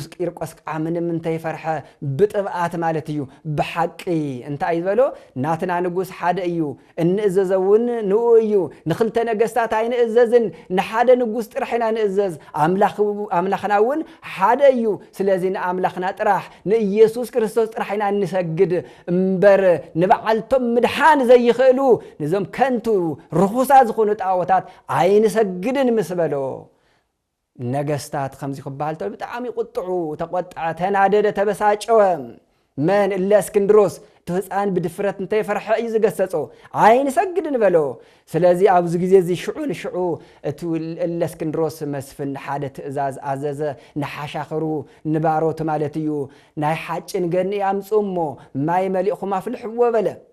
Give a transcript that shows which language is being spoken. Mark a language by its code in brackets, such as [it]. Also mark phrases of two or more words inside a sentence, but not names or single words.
[ti] ቂርቆስ ምንም እንታይ ፈርሐ ብጥብዓት ማለት እዩ ብሓቂ እንታይ ይበሎ ናትና ንጉስ ሓደ እዩ እንእዘዘውን ንኡ እዩ ንኽልተ ነገስታት ኣይንእዘዝን ንሓደ ንጉስ ጥራሕና ንእዘዝ አምላኽናውን ሓደ እዩ ስለዚ ንአምላኽና ጥራሕ ንኢየሱስ ክርስቶስ ጥራሕና እንሰግድ እምበር ንበዓልቶም ምድሓን ዘይኽእሉ ንዞም ከንቱ ርኹሳ ዝኾኑ ጣዖታት ኣይንሰግድን ምስበሎ ነገስታት ከምዚ ክባል ተል በጣም ይቁጥዑ [am] ተቆጣ ተናደደ ተበሳጨወ [ti] መን ለእስክንድሮስ ተህፃን ብድፍረት እንታይ ፈርሐ እዩ ዝገሰጾ ኣይንሰግድን በሎ ስለዚ ኣብዚ ግዜ እዚ ሽዑ እቲ ለእስክንድሮስ መስፍን ሓደ ትእዛዝ አዘዘ ንሓሻኽሩ ንባሮት ማለት እዩ ናይ ሓጭን ገኒ ኣምጽሞ ማይ መሊእኹም አፍልሕዎ በለ